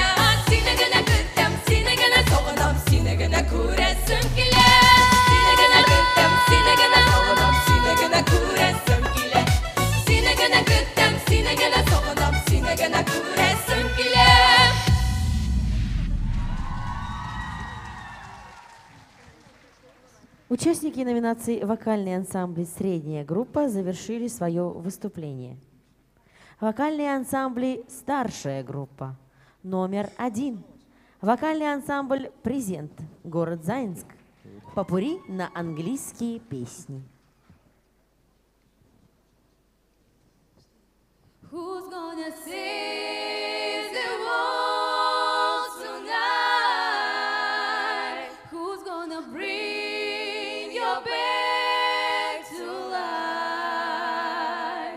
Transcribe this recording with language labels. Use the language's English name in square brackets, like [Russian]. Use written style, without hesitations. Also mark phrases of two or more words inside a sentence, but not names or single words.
[Tatar] Сине генә көтәм, сине генә сагынам, сине генә күрәсем килә. Сине генә көтәм, сине генә сагынам, сине генә күрәсем килә. Сине генә көтәм, сине генә сагынам, сине генә күрәсем килә. [Russian] Участники номинации «Вокальный ансамбль средняя группа» завершили свое выступление. Вокальные ансамбли «Старшая группа». Номер 1. Вокальный ансамбль «Презент», город Заинск. Попурри на английские песни. [English] Who's gonna save the world tonight? Who's gonna bring your back to life?